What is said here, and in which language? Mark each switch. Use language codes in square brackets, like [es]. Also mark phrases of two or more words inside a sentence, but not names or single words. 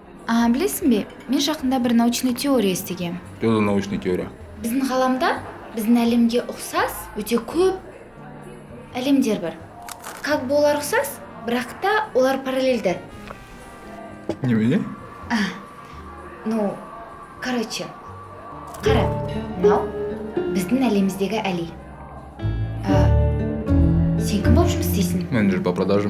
[kk] Білесің бе, мен жақында бір [ru] научный теория [kk] естігем. [ru] Что за научная теория? [kk] Біздің ғаламда, біздің әлемге ұқсас, өте көп әлемдер бар. [ru] Как бы [kk] олар ұқсас, бірақ та олар параллельді. Немене? [ru] Ну, короче, [kk] қара, мынау біздің әлеміздегі Әли. Сен кім болып жұмыс істейсің? [ru] Менеджер по продажам.